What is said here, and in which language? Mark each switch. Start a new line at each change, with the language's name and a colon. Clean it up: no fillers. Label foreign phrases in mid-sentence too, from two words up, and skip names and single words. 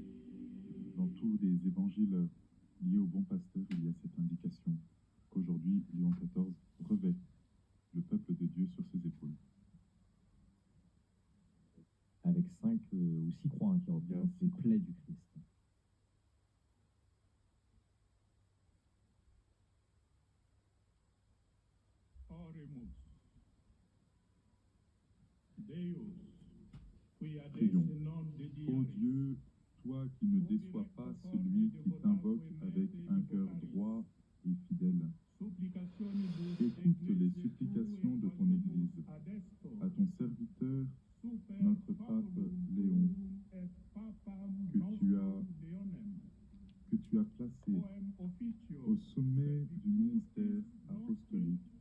French: Dans tous les évangiles liés au bon pasteur, il y a cette indication qu'aujourd'hui, Léon XIV revêt le peuple de Dieu sur ses épaules. Avec 5 ou 6 croix qui représentent les plaies du Christ.
Latin: Oremus. Deus, qui adesse
French: Prions.
Latin: non de
French: Ô Dieu, toi qui ne déçois pas celui qui t'invoque avec un cœur droit et fidèle, écoute les supplications de ton Église, à ton serviteur, notre pape Léon, que tu as placé au sommet du ministère apostolique.